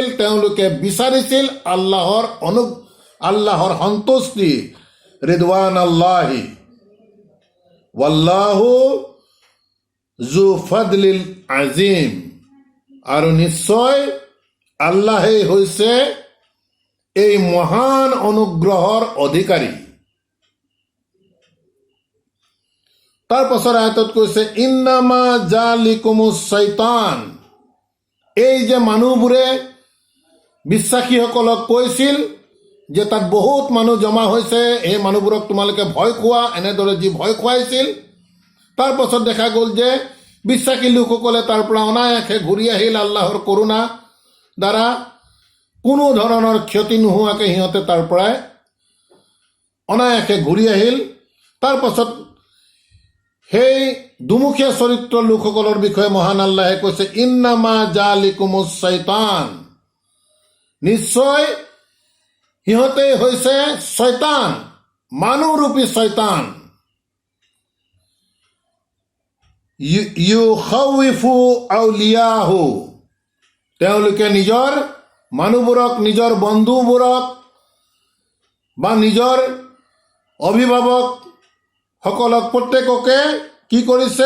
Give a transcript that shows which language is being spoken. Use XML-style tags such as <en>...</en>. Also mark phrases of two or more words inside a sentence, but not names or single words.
<as>তেওঁলোকে বিচাৰিছিল আল্লাহৰ সন্তুষ্টি,</as> <ar>رضوان الله والله ذو الفضل العظيم,</ar> <as>আৰু নিশ্চয় আল্লাহেই হৈছে এই মহান অনুগ্ৰহৰ অধিকাৰী। তাৰ পাছৰ আয়াতত কৈছে</as> <ar>إنما ذلكم الشيطان,</ar> <as>এই যে মানুহবোৰে বিশ্বাসীসকলক কৈছিল যে তাত বহুত মানুহ জমা হৈছে, এই মানুহবোৰক তোমালোকে ভয় খোৱা, এনেদৰে যি ভয় খুৱাইছিল, তাৰ পাছত দেখা গ'ল যে বিশ্বাসী লোকসকলে তাৰ পৰা অনায়াসে ঘূৰি আহিল আল্লাহৰ কৰোণা দ্বাৰা, কোনো ধৰণৰ ক্ষতি নোহোৱাকৈ সিহঁতে তাৰ পৰাই অনায়াসে ঘূৰি আহিল। তাৰ পাছত সেই দুমুখীয়া চৰিত্ৰৰ লোকসকলৰ বিষয়ে মহান আল্লাহে কৈছে</as> <ar>إنما ذلكم الشيطان,</ar> <as>নিশ্চয় সিহঁতেই হৈছে শয়তান, মানুহৰূপী শয়তান।</as> <ar>يخوف أولياءه,</ar> <as>তেওঁলোকে নিজৰ মানুহবোৰক, নিজৰ বন্ধুবোৰক বা নিজৰ অভিভাৱক সকলক প্ৰত্যেককে কি কৰিছে?</as>